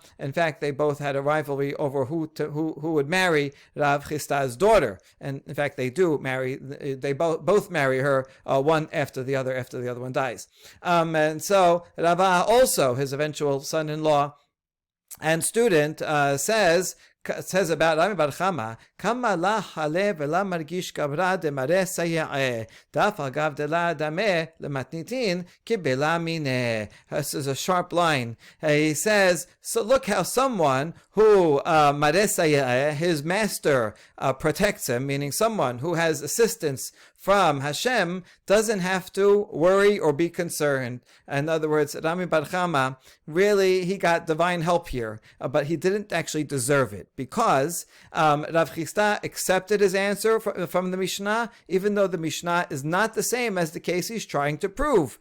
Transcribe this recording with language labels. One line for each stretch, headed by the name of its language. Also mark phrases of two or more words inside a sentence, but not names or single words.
English: In fact, they both had a rivalry over who would marry Rav Chisda's daughter. And in fact, they do marry. They both marry her one after the other one dies. And so Rava, also his eventual son-in-law and student, says about Rami Bar Chama,
Aramaic: כמה לא חלי ולא מרגיש גברא ד מריה סייעיה, דאף אגב ד לא דמיא למתניתין קבלה מיניה.
English: This is a sharp line. He says, so look how someone who
Aramaic: מריה סייעיה,
English: his master protects him, meaning someone who has assistance from Hashem, doesn't have to worry or be concerned. In other words, Rami Bar Chama, really, he got divine help here, but he didn't actually deserve it, because Rav Chisda accepted his answer from the Mishnah, even though the Mishnah is not the same as the case he's trying to prove.